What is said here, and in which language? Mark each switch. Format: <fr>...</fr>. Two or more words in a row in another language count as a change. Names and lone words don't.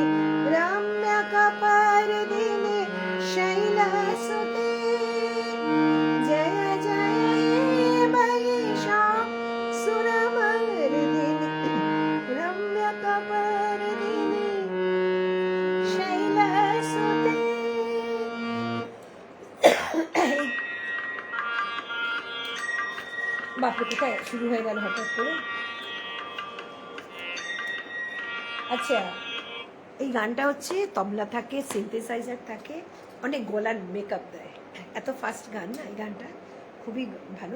<sa>रम्यकपर्दिनी शैलसुते जय जय हे महिषासुरमर्दिनी रम्यकपर्दिनी शैलसुते</sa> <bn>বাপরে কোথায় শুরু হয়ে গেল হঠাৎ করে। আচ্ছা, এই গানটা হচ্ছে তবলা থাকে, সিনথেসাইজার থাকে, অনেক গলার মেকআপ দেয়, এত ফাস্ট গান না এই গানটা, খুবই ভালো।</bn>